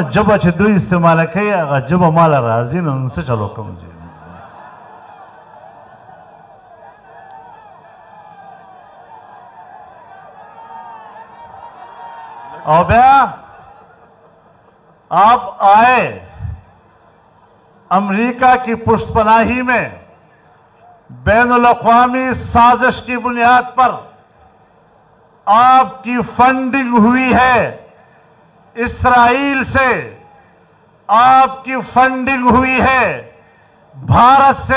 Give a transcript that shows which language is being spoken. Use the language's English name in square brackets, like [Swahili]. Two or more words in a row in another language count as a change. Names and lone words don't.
[Pashto] ژبه چې دوی استعماله کوي هغه ژبه ماله راځي، نو څه چل وکړم. او بیا [Urdu] آپ آئے امریکہ کی پشت پناہی میں، بین الاقوامی سازش کی بنیاد پر آپ کی فنڈنگ ہوئی ہے، اسرائیل سے آپ کی فنڈنگ ہوئی ہے، بھارت سے.